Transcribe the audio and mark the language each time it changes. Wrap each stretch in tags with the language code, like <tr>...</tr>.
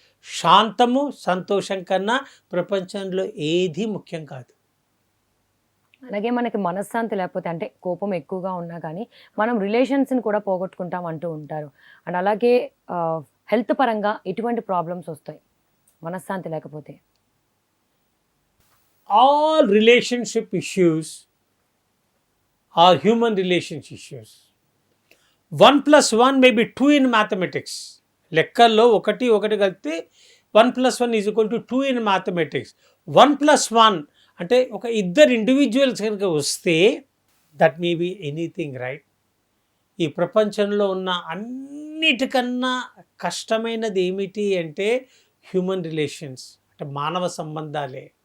<te>శాంతము, సంతోషం కన్నా ప్రపంచంలో ఏది ముఖ్యం కాదు. అలాగే మనకి మనశ్శాంతి లేకపోతే, అంటే కోపం ఎక్కువగా ఉన్నా కానీ మనం రిలేషన్స్ని కూడా పోగొట్టుకుంటాం అంటూ ఉంటారు. అండ్ అలాగే హెల్త్ పరంగా ఎటువంటి ప్రాబ్లమ్స్ వస్తాయి మనశ్శాంతి లేకపోతే?</te> <en>All relationship issues are human relationship issues. 1 + 1 may be 2 in mathematics.</en> <te>లెక్కల్లో 1 కలిపితే 1 + 1 = 2</te> <en>in mathematics.</en> <te>1 + 1 అంటే ఒక ఇద్దరు ఇండివిజువల్స్ కనుక వస్తే</te> <en>That may be anything, right?</en> <te>ఈ ప్రపంచంలో ఉన్న అన్నిటికన్నా కష్టమైనది ఏమిటి అంటే హ్యూమన్ రిలేషన్స్, అంటే మానవ సంబంధాలే.</te>